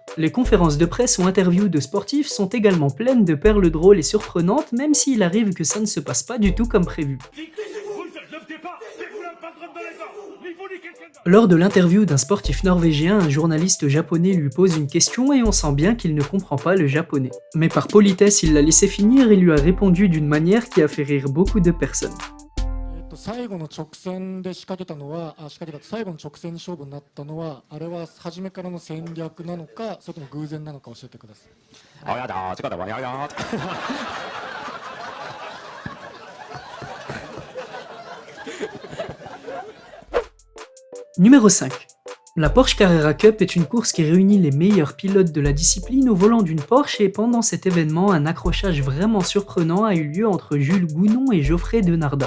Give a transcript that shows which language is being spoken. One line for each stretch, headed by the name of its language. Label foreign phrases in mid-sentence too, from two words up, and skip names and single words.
French: Les conférences de presse ou interviews de sportifs sont également pleines de perles drôles et surprenantes même s'il arrive que ça ne se passe pas du tout comme prévu. Lors de l'interview d'un sportif norvégien, un journaliste japonais lui pose une question et on sent bien qu'il ne comprend pas le japonais. Mais par politesse, il l'a laissé finir et lui a répondu d'une manière qui a fait rire beaucoup de personnes.
Japanese: 最後の直線で仕掛けたのは、仕掛けた最後の直線勝負になったのは、あれは初めからの戦略なのか、それとも偶然なのか教えてください。あ、やだ、違うわ、やだ。
French: Numéro 5. La Porsche Carrera Cup est une course qui réunit les meilleurs pilotes de la discipline au volant d'une Porsche et pendant cet événement, un accrochage vraiment surprenant a eu lieu entre Jules Gounon et Geoffrey Denardat.